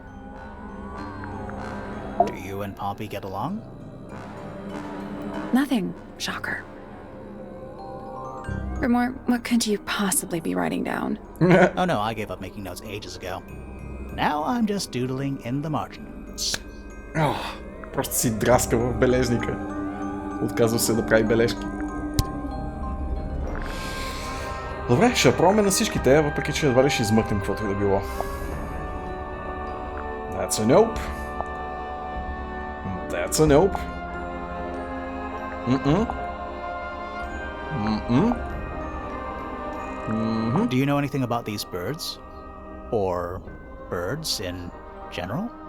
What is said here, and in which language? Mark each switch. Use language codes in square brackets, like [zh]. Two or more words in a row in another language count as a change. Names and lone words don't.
[en] Do you and Poppy get along? Nothing. Shocker. Grimore, what could you possibly be writing down? Oh no, I gave up making notes ages ago. Now I'm just doodling in the margins. [bg] Просто си драска в бележника. Отказва се да прави бележки. Добре, ще пробваме на всичките, въпреки че едва ли ще измъкнем каквото и да било. [en] That's a nope. That's a nope. Do you know anything about these birds? Or birds in general?